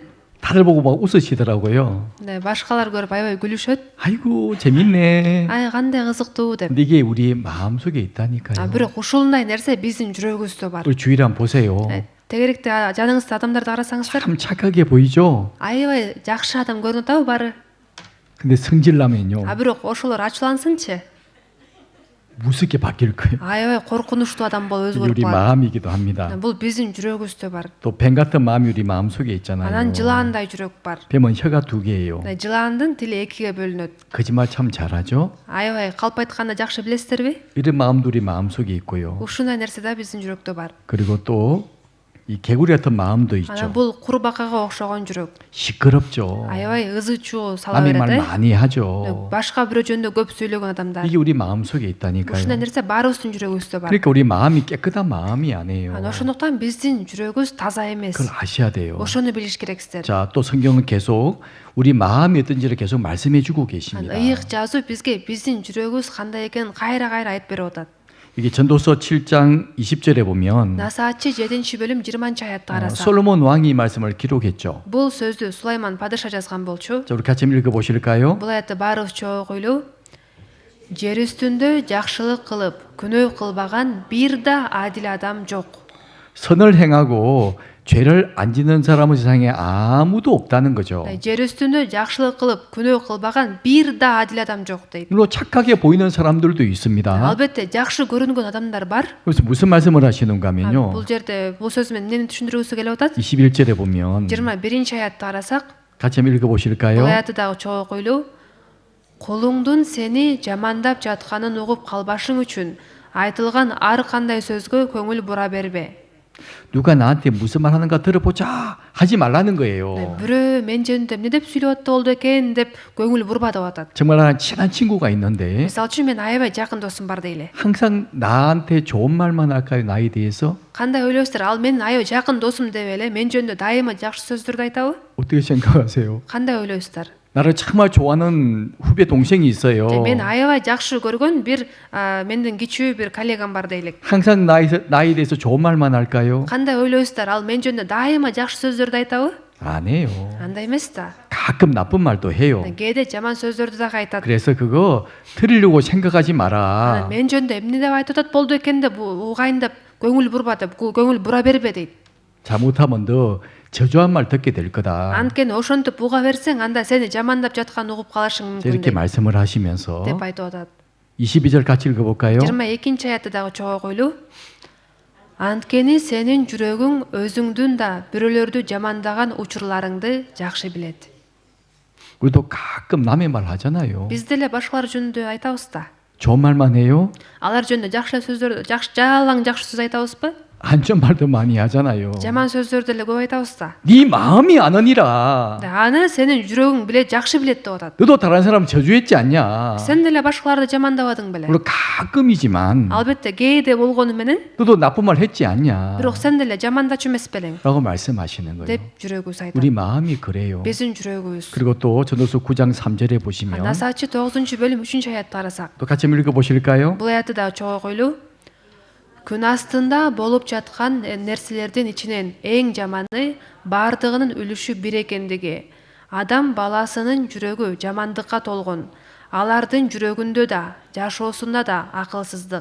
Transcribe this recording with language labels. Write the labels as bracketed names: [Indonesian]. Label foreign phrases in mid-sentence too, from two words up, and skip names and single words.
[Korean] 다들 보고 막 웃으시더라고요. 네, [Kyrgyz] башкалар көрүп аябай күлүшөт. [Korean] 아이고 재밌네. [Kyrgyz] Ай, кандай кызыктуу деп. [Korean] 근데 이게 우리 마음속에 있다니까요. [Kyrgyz] Бирок ушундай нерсе биздин жүрөгүбүздө бар. [Korean] 우리 주위를 한번 보세요. [Kyrgyz] Тегеректе жаныңызда адамдарды карасаңыздар, [Korean] 참 착하게 보이죠? [Kyrgyz] аябай жакшы адам көрүнүп атабы баары? [Korean] 근데 성질나면요. [Kyrgyz] Бирок ошолор ачуулансынчы, [Korean] 무섭게 바뀔 거예요. [Kyrgyz] аябай коркунучтуу адам болуп [Korean] 이게 우리 [Kyrgyz] өзгөрүп калат. [Korean] 마음이기도 합니다. [Kyrgyz] Бул биздин жүрөгүбүздө бар. [Korean] 또 뱀 같은 마음이 우리 마음속에 있잖아요. [Kyrgyz] Анан жылаандай жүрөк бар. [Korean] 뱀은 혀가 두 개예요. [Kyrgyz] Жылаандын тили экиге бөлүнөт. [Korean] 거짓말 참 잘하죠? [Kyrgyz] Аябай калп айтканды жакшы билесиздерби? [Korean] 이런 마음도 우리 마음속에 있고요. [Kyrgyz] Ушундай нерсе да биздин жүрөктө бар. [Korean] 그리고 또 이 개구리 같은 마음도 있죠. [Kyrgyz] Анан бул курбакага окшогон жүрөк. [Korean] 시끄럽죠. [Kyrgyz] 아ябай ызы чуу сала [Korean] 남의 말 [Kyrgyz] берет. [Korean] 많이 하죠. [Kyrgyz] Башка бирөө жөнүндө көп сөйлөгөн адамдар. [Korean] 이게 우리 마음속에 [Kyrgyz] Ушундай [Korean] 있다니까요. [Kyrgyz] нерсе баарыбыздын жүрөгүбүздө бар. [Korean] 그러니까 우리 마음이 깨끗한 마음이 아니에요. [Kyrgyz] Ошондуктан биздин жүрөгүбүз таза эмес. [Korean] 그걸 아셔야 돼요. [Kyrgyz] Ошону билиш керексиздер. [Korean] 자, 또 성경은 계속 우리 마음이 어떤지를 계속 말씀해 주고 계십니다. [Kyrgyz] ыйык жазуу бизге биздин жүрөгүбүз кандай экенин кайра айтып берип атат. [Korean] 이게 전도서 7장 20절에 보면 [Kyrgyz] Насаачы 7-бөлүм 20 аятты караса. [Korean] 솔로몬 왕이 이 말씀을 기록했죠. [Kyrgyz] Бул сөздү Сулайман падыша жазган болчу. [Korean] 자, 우리 같이 한번 읽어 보실까요? [Kyrgyz] Бул аятты баарыбыз чогуу окуйлу. Жер үстүндө жакшылык кылып, күнөө кылбаган бир да адил адам жок. [Korean] 선을 행하고 죄를 안 짓는 사람은 세상에 아무도 없다는 거죠. [Kyrgyz] жер үстүндө жакшылык кылып күнөө кылбаган бир да адил адам жок дейт. [Korean] 물론 착하게 보이는 사람들도 있습니다. [Kyrgyz] Албетте жакшы көрүнгөн адамдар бар. [Korean] 그래서 무슨 말씀을 하시는가 하면요. [Kyrgyz] Бул жерде бул сөз менен эмнени түшүндүргүсү келип атат? [Korean] 21절에 보면 [Kyrgyz] 21 аятты карасак, [Korean] 같이 한번 읽어보실까요? [Kyrgyz] бул аятты дагы чогуу окуйлу. Колуңдун сени жамандап жатканын угуп калбашың үчүн айтылган ар кандай сөзгө көңүл бура бербе. [Korean] 누가 나한테 무슨 말 하는가 들어보자 하지 말라는 거예요. [Kyrgyz] Бирөө мен жөнүндө эмне деп сүйлөп атты болду экен деп көңүл бурба деп атат. [Korean] 정말 한 친한 친구가 있는데 [Kyrgyz] Мисалы үчүн мен аябай жакын досум бар дейле. [Korean] 항상 나한테 좋은 말만 할까요? 나에 대해서? [Kyrgyz] Кандай ойлойсуздар? Ал менин аябай жакын досум деп эле мен жөнүндө дайыма жакшы сөздөрдү айтабы? [Korean] 어떻게 생각하세요? [Kyrgyz] Кандай ойлойсуздар? [Korean] 나를 정말 좋아하는 후배 동생이 있어요. [Kyrgyz] Мен аябай жакшы көргөн бир менден кичүү бир коллегам бар дейлик. [Korean] 항상 나에 대해서 좋은 말만 할까요? [Kyrgyz] Кандай ойлойсуздар? Ал мен жөнүндө дайыма жакшы сөздөрдү айтабы? [Korean] 안 해요. [Kyrgyz] Андай эмес да. [Korean] 가끔 나쁜 말도 해요. [Kyrgyz] кээде жаман сөздөрдү дагы айтат. [Korean] 그래서 그거 들으려고 생각하지 마라. [Kyrgyz] мен жөнүндө эмне деп айтып атат болду экен деп угайын деп көңүл бурба деп көңүл бура бербе дейт. [Korean] 잘못하면 너 저주한 말 듣게 될 거다. [Kyrgyz] Анткени ошентип буга берсең, анда сени жамандап жаткан угуп калышың мүмкүн [Korean] 이렇게 [Kyrgyz] дейт. [Korean] 말씀을 하시면서 [Kyrgyz] деп айтып атат. [Korean] 22절 같이 읽어볼까요? [Kyrgyz] 22 аятты дагы чогуу окуйлу. Анткени сенин жүрөгүң өзүңдүн да бирөөлөрдү жамандаган учурларыңды жакшы билет. [Korean] 우리도 가끔 남의 말 하잖아요. [Kyrgyz] Биз деле башкалар жөнүндө айтабыз да. [Korean] 좋은 말만 해요? [Kyrgyz] Алар жөнүндө жакшы сөздөр, жалаң жакшы сөз айтабызбы? [Korean] 안 좋은 말도 많이 하잖아요. [Kyrgyz] Жаман сөздөрдү деле көп айтабыз да. [Korean] 네 마음이 아느니라. [Kyrgyz] Аны сенин жүрөгүң билет, жакшы билет деп атат. [Korean] 너도 다른 사람 저주했지 않냐? [Kyrgyz] Сен деле башкаларды жамандабадың беле? [Korean] 물론 가끔이지만 [Kyrgyz] Албетте кээде болгону менен, [Korean] 너도 나쁜 말 했지 않냐? [Kyrgyz] бирок сен деле жамандачу эмес белең [Korean] 라고 말씀하시는 거예요. [Kyrgyz] деп жүрөгүбүз айтат. [Korean] 우리 마음이 그래요. [Kyrgyz] Биздин жүрөгүбүз. [Korean] 그리고 또 전도서 9장 3절에 보시면 [Kyrgyz] Насаачы 9-бөлүм 3 аятты карасак, [Korean] 또 같이 한번 읽어보실까요? [Kyrgyz] бул аятты дагы чогуу окуйлу. Күн астында болуп жаткан нерселердин ичинен эң жаманы бардыгынын үлүшү бир экендиги. Адам баласынын жүрөгү жамандыкка толгон. Алардын жүрөгүндө да, жашоосунда да акылсыздык.